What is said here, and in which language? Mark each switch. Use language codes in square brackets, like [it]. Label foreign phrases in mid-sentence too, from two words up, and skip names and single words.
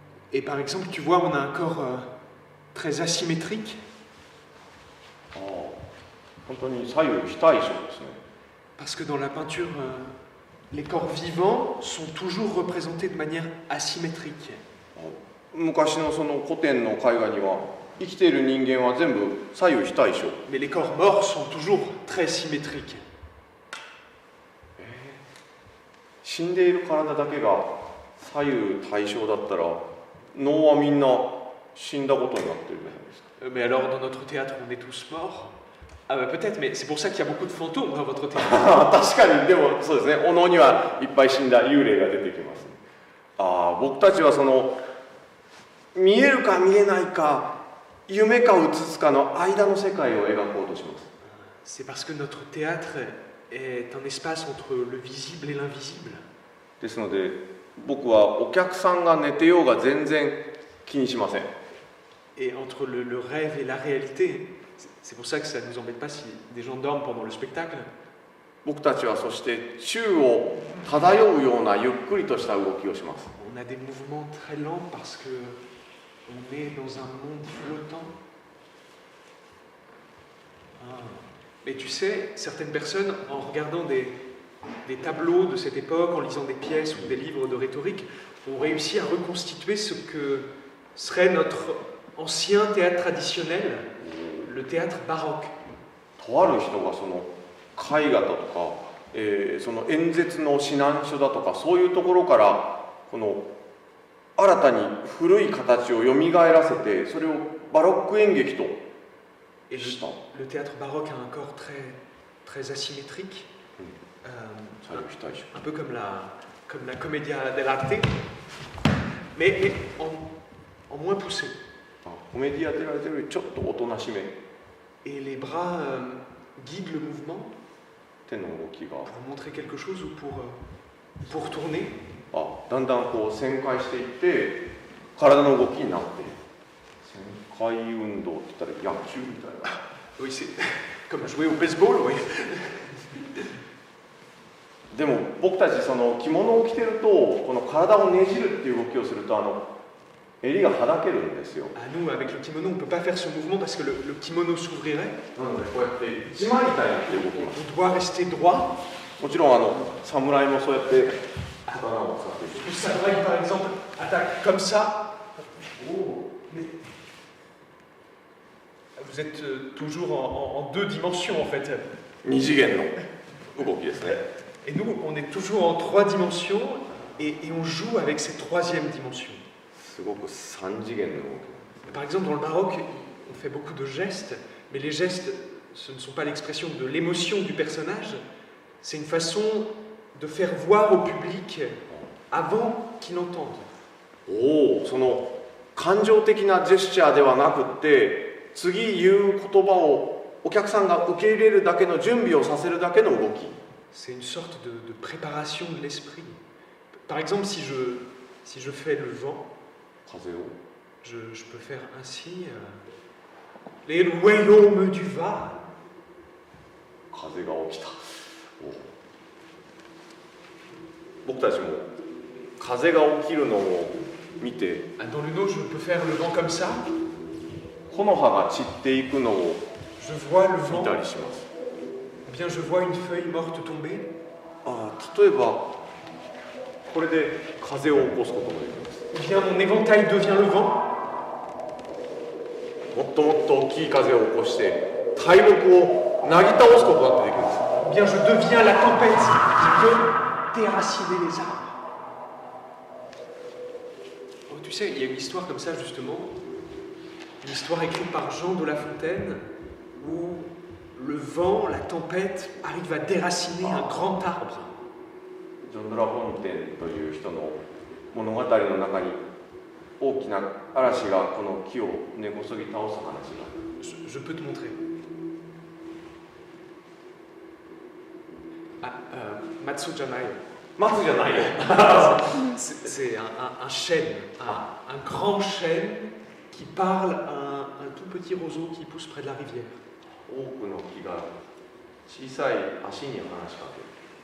[fr] Et par exemple, tu vois, on a un corps très asymétrique. [ja] ああ、本当に左右非対称ですね。 [fr] Parce que dans la peinture, les corps vivants sont toujours représentés de manière asymétrique. [ja] 昔のその古典の絵画には生きている人間は全部左右非対称。 [fr] Mais les corps morts sont toujours très symétriques. [ja] 死んでいる体だけが左右対称だったら脳はみんな死んだことになってるじゃないですか。 [fr] Mais alors, dans notre théâtre, on est tous morts? Ah bah peut-être, mais c'est pour ça qu'il y a beaucoup de fantômes dans votre théâtre. [ja] 確かに、でもそうですね、お能にはいっぱい死んだ幽霊が出てきます。ああ、僕たちはその見えるか見えないか、夢かうつつかの間の世界を描こうとします。 [fr] C'est parce que notre théâtre est un espace entre le visible et l'invisible. [ja] ですので、僕はお客さんが寝てようが全然気にしません。 [fr] Et entre le rêve et la réalité, c'est pour ça que ça ne nous embête pas si des gens dorment pendant le spectacle. [ja] 僕たちはそして宙を漂うようなゆっくりとした動きをします。 [fr] On a des mouvements très lents parce que on est dans un monde flottant. Ah. Mais tu sais, certaines personnes, en regardant des tableaux de cette époque, en lisant des pièces ou des livres de rhétorique, ont réussi à reconstituer ce que serait notre ancien théâtre traditionnel, le théâtre baroque. [ja] とある人がその絵画だとか、その演説の指南書だとかそういうところからこの新たに古い形をよみがえらせてそれをバロック演劇と [fr] Et [ja] した。 [fr] le théâtre baroque a un corps très asymétrique, [ja] 左右非対称。 [fr] un peu comme la commedia dell'arte, mais en moins poussé. [ja] コメディアデラテよりちょっとおとなしめ。 [fr] Et les bras guident le mouvement [ja] 手の動きが [fr] pour montrer quelque chose ou pour tourner. [ja] だんだんこう旋回していって体の動きになって旋回運動って言ったら野球みたいな。 [fr] Oui, c'est comme jouer au baseball, oui. [ja] でも僕たちその着物を着てるとこの体をねじるっていう動きをすると襟がはだけるんですよ。 [fr] Ah, nous, avec le kimono, on ne peut pas faire ce mouvement parce que le kimono s'ouvrirait. [ja] なのでこうやって一枚板になって動きます。 [fr] On doit rester droit. [ja] もちろん侍もそうやって刀を使っている。 [fr] Le samouraï, par exemple, attaque comme ça. Oh, mais... Vous êtes toujours en deux dimensions, en fait. [ja] 二次元の動きですね。 [fr] Et nous, on est toujours en trois dimensions et on joue avec cette troisième dimension. [ja] すごく三次元の動き。 [fr] Par exemple, dans le baroque, on fait beaucoup de gestes, mais les gestes, ce ne sont pas l'expression de l'émotion du personnage, c'est une façon de faire voir au public avant qu'il entende. [ja] おお、その感情的なジェスチャーではなくって次言う言葉をお客さんが受け入れるだけの準備をさせるだけの動き。 [fr] C'est une sorte de préparation de l'esprit. Par exemple, si je fais le vent, [ja] 風を [fr] je peux faire ainsi. Les royaumes du Var. [ja] 風が起きた。僕たちも風が起きるのを見て [fr] Dans le dos, je peux faire le vent comme ça. [ja] 木の葉が散っていくのを [fr] Je vois le [ja] 見 [fr] vent. [ja] たりします。 [fr] Eh bien, je vois une feuille morte tomber. [ja] 例えばこれで風を起こすこともできます。 [fr] Eh bien, mon éventail devient le vent. [ja] もっともっと大きい風を起こして大木をなぎ倒すことだってできるんです。 [fr] Eh bien, je deviens la tempête qui peut déraciner les arbres. Oh, tu sais, il y a une histoire comme ça, justement. Une histoire écrite par Jean de La Fontaine, où le vent, la tempête, arrive à déraciner un grand arbre. [ja] ジョン・ドラ・フォンテンという人の物語の中に大きな嵐がこの木を根こそぎ倒す話が。 [fr] Je peux te montrer. [ja] Ah, 松じゃない. 松じゃないよ。 [fr] C'est un chêne, un grand chêne qui parle à un tout petit roseau qui pousse près de la rivière. [ja] 多くの木が小さい足に話しかける。